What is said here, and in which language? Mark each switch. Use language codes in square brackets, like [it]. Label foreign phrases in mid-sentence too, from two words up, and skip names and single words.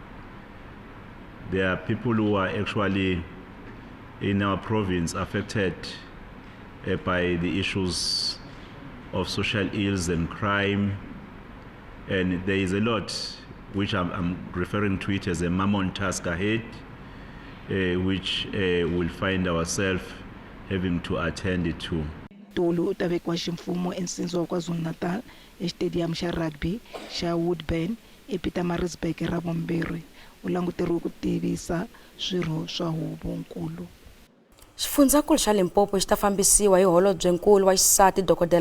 [en] There are people who are actually in our province affected by the issues of social ills and crime, and there is a lot which I'm referring to it as a mammon task ahead, which we'll find ourselves having to attend to. [ts] Ntuli u ta vekiwa ximfumo ensindzo wa KwaZulu-Natal exitediyamu xa rugby xa Woodburn ePietermaritzburg ra vumbirhi. U languteriwe ku tivisa swirho swa huvonkulu. Xifundzankulu xa Limpopo xi ta fambisiwa hi holobyenkulu wa xisati Dr.